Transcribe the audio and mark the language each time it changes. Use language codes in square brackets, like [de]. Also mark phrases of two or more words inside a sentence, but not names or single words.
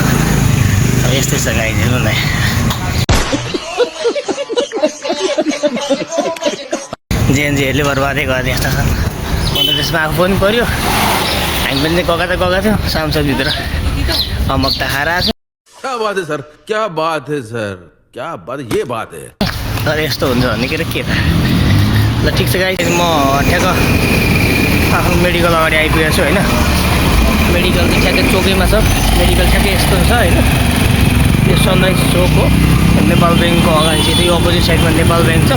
[ne] अब यस्तै छ गाइज, हेर्नु न। जेएनजीहरूले बर्बादै गरिदिए जस्तो छन्। म त त्यसमा आफू पनि पऱ्यो, हामी पनि गएका थियौँ सांसदभित्र, अमक त खाएर आएको छ। [hi] क्या बात है सर, क्या बात है सर, क्या बात, ये बात है। [ne] तर यस्तो हुन्छ भन्ने के त। ल ठिक छ गाइस, म ठ्याक्क आफ्नो मेडिकल अगाडि आइपुगेको छु हैन। मेडिकल चाहिँ ठ्याक्कै चोकैमा छ, मेडिकल ठ्याक्कै यस्तो छ हैन। यो सनराइज चोक हो, नेपाल ब्याङ्कको अगाडि चाहिँ यो अपोजिट साइडमा नेपाल ब्याङ्क छ।